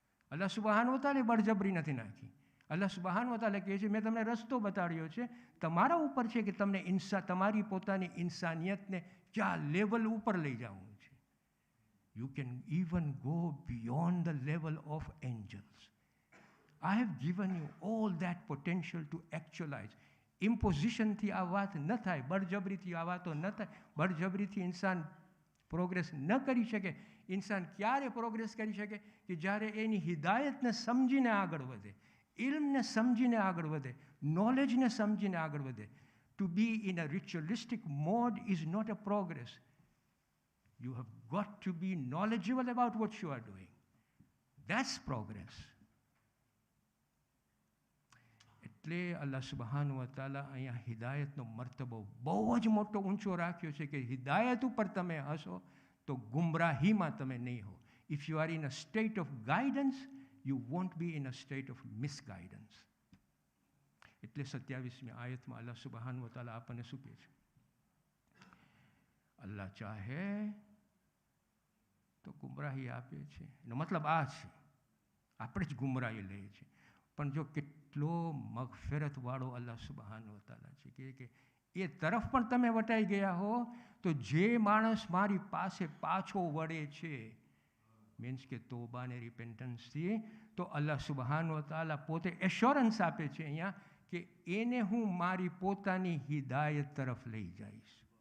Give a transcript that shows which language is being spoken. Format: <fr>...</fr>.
<gu>અલ્લાહ સુબહાન વ તઆલા બળજબરી નથી નાખી. અલ્લાહ સુબહાન વ તઆલા કહે છે મેં તમને રસ્તો બતાડ્યો છે, તમારા ઉપર છે કે તમને તમારી પોતાની ઇન્સાનિયતને ક્યાં લેવલ ઉપર લઈ જવું છે.</gu> <en>You can even go beyond the level of angels. I have given you all that potential to actualize.</en> <gu>ઇમ્પોઝિશનથી આ વાત ન થાય, બળજબરીથી આ વાતો ન થાય. બળજબરીથી ઇન્સાન પ્રોગ્રેસ ન કરી શકે. ઇન્સાન ક્યારે પ્રોગ્રેસ કરી શકે? કે જ્યારે એની હિદાયતને સમજીને આગળ વધે, ઇલ્મને સમજીને આગળ વધે, નોલેજને સમજીને આગળ વધે.</gu> <en>To be in a ritualistic mode is not a progress. You have got to be knowledgeable about what you are doing. That's progress.</en> <gu>એટલે અલ્લાહ સુબહાન વ તઆલા અહીંયા હિદાયતનો મર્તબો બહુ જ મોટો ઊંચો રાખ્યો છે કે હિદાયત ઉપર તમે હશો તો ગુમરાહીમાં તમે નહીં હો.</gu> <en>If you are in a state of guidance, you won't be in a state of misguidance.</en> <gu>એટલે 27મી આયતમાં અલ્લાહ સુબહાન વ તઆલા આપણને શું કહે છે? અલ્લાહ ચાહે તો ગુમરાહી આપે છે. એનો મતલબ આ છે, આપણે જ ગુમરાહી લઈએ છીએ. પણ જો કેટલો મગફિરતવાળો અલ્લાહ સુબહાન વ તઆલા છે કે એ તરફ પણ તમે વટાઈ ગયા હો તો જે માણસ મારી પાસે પાછો વળે છે, મીન્સ કે તોબાને રિપેન્ટન્સથી, તો અલ્લાહ સુબહાન વ તઆલા પોતે એશ્યોરન્સ આપે છે અહીંયા કે એને હું મારી પોતાની હિદાયત તરફ લઈ જઈશ.</gu>